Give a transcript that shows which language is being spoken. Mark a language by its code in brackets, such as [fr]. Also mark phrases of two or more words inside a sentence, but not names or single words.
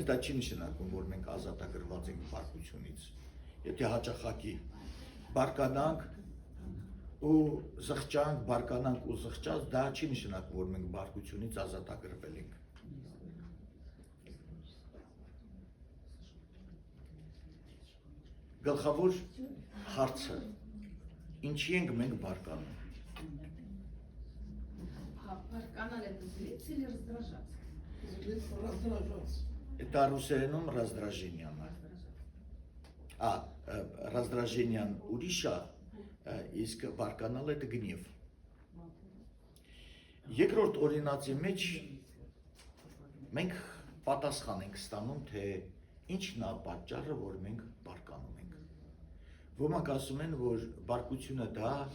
[hy] դա չի նշանակում, որ մենք ազատագրված ենք բարկությունից։ Եթե հաճախակի բարկանանք ու զղջանք, բարկանանք ու զղջած, դա չի նշանակում, որ մենք բարկությունից ազատագրվել ենք։ Գլխավոր հարցը, ինչի ենք մենք բարկանում։ [ru] Барканал это злиться или раздражаться? Раздражаться. [hy] Это ռուսերենում раздражением։ Раздражением ուրիշ է, իսկ բարկանալ это գնիվ։ Երկրորդ օրինացի մեջ մենք պատասխան ենք ստանում, թե ինչն է պատճառը, որ մենք բարկանում ենք։ Ոմանք ասում են, որ բարկությունը դա